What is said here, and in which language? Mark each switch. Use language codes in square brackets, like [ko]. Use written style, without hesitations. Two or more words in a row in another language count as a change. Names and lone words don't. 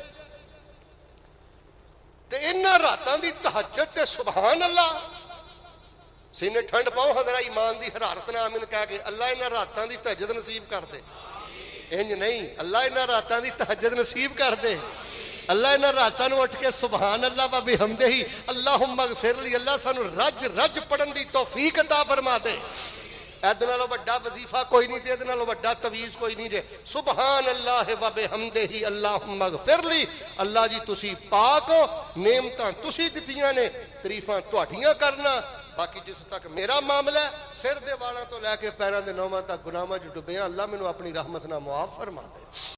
[pa] تے انہاں راتاں دی تہجد تے [ar] سبحان الله, [pa] سینے ٹھنڈ پاؤ حضرا ایمان دی حرارت نال آمین کہہ کے، اللہ انہاں راتاں دی تہجد نصیب کر دے. انج نہیں، اللہ انہاں راتاں دی تہجد نصیب کر دے. اللہ انہاں راتاں نوں اٹھ کے [ar] سبحان الله وبحمده اللهم اغفر لي, [pa] اللہ سانوں رج رج پڑھن دی توفیق عطا فرما دے. ایہدے نالوں وڈا وظیفہ کوئی نہیں، ایہدے نالوں وڈا تعویذ کوئی نہیں جے. [ar] سبحان الله وبحمده اللهم اغفر لي. [pa] اللہ جی تسی پاک ہو، نعمتاں تسی دتیاں نے، تعریفاں تہاڈیاں کرنا. باقی جس تک میرا معاملہ ہے، سر دے والاں تو لے کے پیراں کے نوواں تک گناہاں چ ڈبے، اللہ مینوں اپنی رحمت نال معاف فرما دے.